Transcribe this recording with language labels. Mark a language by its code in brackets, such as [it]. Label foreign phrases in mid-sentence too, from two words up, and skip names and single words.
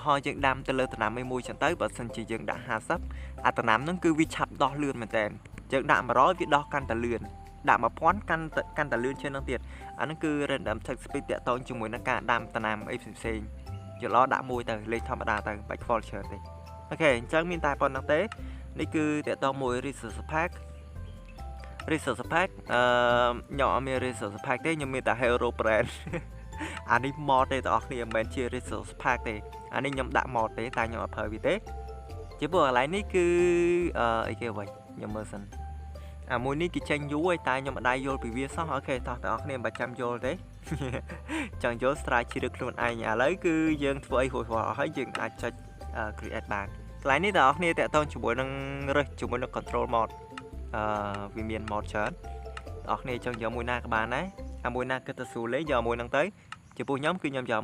[km] ហរណ៍យើងដាំទៅលើដំណាំមួយចឹងទៅបើសិនជាយើងដាក់50អាដំណាំហ្នឹងគឺវាឆាប់ដោះលឿនមែនតើយើងដាក់100វាដោះកាន់តែលឿនដាក់1000កាន់តែលឿនជាងហ្នឹងទៀតអាហ្នឹងគឺ [en] random text speed [km] តាក់ទងជាមួយនឹងការដាំដំណាំអីផ្សេងៗយកឡដាក់មួយទៅលេខធម្មតាទៅបាច់ខ្វល់ច្រើនទេអូខេអញ្ចឹងមានតែប៉ុណ្្នឹងទេនេះគឺតាក់ទងមួយ [en] resource pack [km] ខ្ញុំអត់មាន [en] resource pack [km] ទេខ្ញុំមានតែ [en] hero brand [km] អានេះ mod ទេបងប្អូនមិនមែនជា [en] resource pack [km] ទេអានេះខ្ញុំដាក់ mod ទេតែខ្ញុំអត់ប្រើវាទេជាពួកកន្លែងនេះគឺអីគេវិញខ្ញុំមើលសិនអាមួយនេះគេចេញយូរហើយតែខ្ញុំមិនដែរយល់ពីវាសោះអូខេតោះបងប្អូនមិនបាច់ចាំយល់ទេចង់យល់ ស្រាវជ្រាវខ្លួនឯងឥឡូវគឺយើងធ្វើអីហួសៗអស់ហើយយើងអាចចុច create បានកន្លែងនេះបងប្អូនតាក់ទងជាមួយនឹងរើសជាមួយនឹង [en] control mod [km] វាមាន mod ច្រើនបងប្អូនចង់យកមួយណាក៏បានដែរអាមួយណាគិតទៅស្រួលលេងយកមួយហ្នឹងទៅចំពោះខ្ញុំគឺខ្ញុំយក